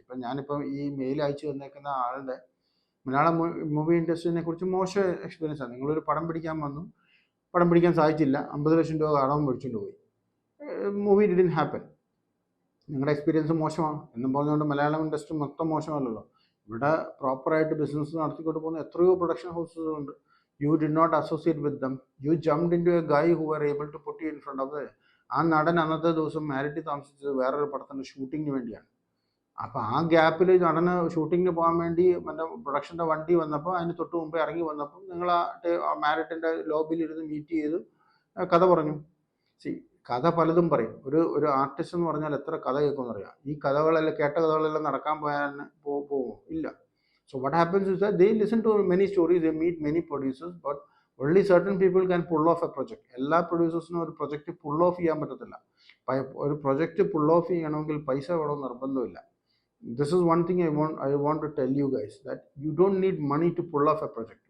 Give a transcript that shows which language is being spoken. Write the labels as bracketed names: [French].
[Malayalam] ഇപ്പം ഞാനിപ്പം ഈ മെയിൽ അയച്ചു തന്നേക്കുന്ന ആളുടെ മലയാളം മൂവി ഇൻഡസ്ട്രീനെ കുറിച്ച് മോശം എക്സ്പീരിയൻസ് ആണ്. നിങ്ങളൊരു പടം പിടിക്കാൻ വന്നു, പടം പിടിക്കാൻ സാധിച്ചില്ല, 50 ലക്ഷം രൂപ കടവും മേടിച്ചുകൊണ്ട് പോയി, [English] Movie didn't happen. [Malayalam] നിങ്ങളുടെ എക്സ്പീരിയൻസ് മോശമാണ് എന്നും പറഞ്ഞുകൊണ്ട് മലയാളം ഇൻഡസ്ട്രി മൊത്തം മോശമല്ലല്ലോ. ഇവിടെ പ്രോപ്പറായിട്ട് ബിസിനസ് നടത്തിക്കൊണ്ട് പോകുന്ന എത്രയോ production ഹൗസുകളുണ്ട്. [English] You did not associate with them. You jumped into a guy who were able to put you in front of the. [Malayalam] ആ നടൻ അന്നത്തെ ദിവസം മാരിറ്റി താമസിച്ചത് വേറൊരു പടത്തിൻ്റെ ഷൂട്ടിങ്ങിന് വേണ്ടിയാണ്. അപ്പോൾ ആ ഗ്യാപ്പിൽ നടന് ഷൂട്ടിങ്ങിന് പോകാൻ വേണ്ടി മറ്റേ പ്രൊഡക്ഷൻ്റെ വണ്ടി വന്നപ്പോൾ അതിന് തൊട്ട് മുമ്പേ ഇറങ്ങി വന്നപ്പോൾ നിങ്ങൾ ആ മാരിറ്റിൻ്റെ ലോബിയിൽ ഇരുന്ന് മീറ്റ് ചെയ്ത് കഥ പറഞ്ഞു. കഥ പലതും പറയും. ഒരു ആർട്ടിസ്റ്റ് എന്ന് പറഞ്ഞാൽ എത്ര കഥ കേൾക്കുമെന്നറിയാം. ഈ കഥകളെല്ലാം കേട്ട കഥകളെല്ലാം നടക്കാൻ പോകുമോ? ഇല്ല. [English] So what happens is that they listen to many stories, they meet many producers, but only certain people can pull off a project. [Malayalam] എല്ലാ പ്രൊഡ്യൂസേഴ്സിനും ഒരു പ്രൊജക്റ്റ് പുൾ ഓഫ് ചെയ്യാൻ പറ്റത്തില്ല. ഒരു പ്രൊജക്റ്റ് പുൾ ഓഫ് ചെയ്യണമെങ്കിൽ പൈസ വേണം നിർബന്ധമില്ല. [English] This is one thing I want to tell you guys, that you don't need money to pull off a project.